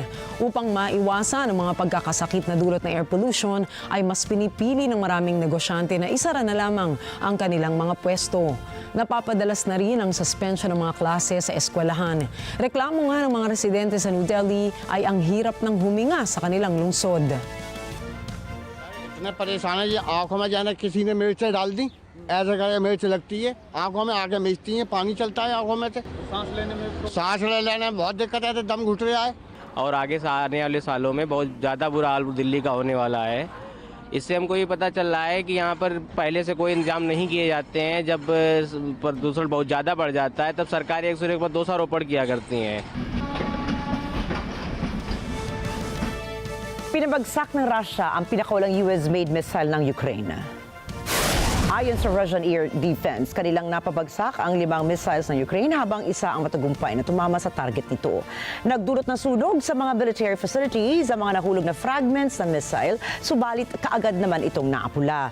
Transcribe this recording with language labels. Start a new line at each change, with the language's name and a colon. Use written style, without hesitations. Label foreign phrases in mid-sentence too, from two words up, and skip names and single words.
Filipino: Upang maiwasan ang mga pagkakasakit na dulot ng
English: air pollution
Filipino: ay mas pinipili ng maraming negosyante na isara na lamang ang kanilang mga pwesto. Napapadalas na rin ang suspension ng mga klase sa eskwelahan. Reklamo nga ng mga residente sa New Delhi ay ang hirap ng huminga sa kanilang lungsod.
Hindi: इतना परेशान है ये आँखों में जाना किसी ने मिर्च डाल दी ऐसे करके मिर्च लगती है आँखों में आगे मिचती है पानी चलता है आँखों में से सांस लेने में बहुत दिक्कत है तो दम घुट रहा है और आगे से आने वाले सालों में बहुत ज़्यादा बुरा हाल दिल्ली का होने वाला है। इससे हमको ये पता चल रहा है कि यहाँ पर पहले से कोई इंतजाम नहीं किए जाते हैं। जब प्रदूषण बहुत ज़्यादा बढ़ जाता है तब सरकार एक दूसरे के ऊपर दोषारोपण किया करती हैं।
Filipino: Pinabagsak ng Russia ang pinakaulang US-made missile ng Ukraine. Ayon sa Russian Air Defense, kanilang napabagsak ang 5 missiles ng Ukraine habang isa ang matagumpay na tumama sa target nito. Nagdulot ng sunog sa mga
English: military facilities
Filipino: ang mga nahulog na fragments ng missile, subalit kaagad naman itong naapula.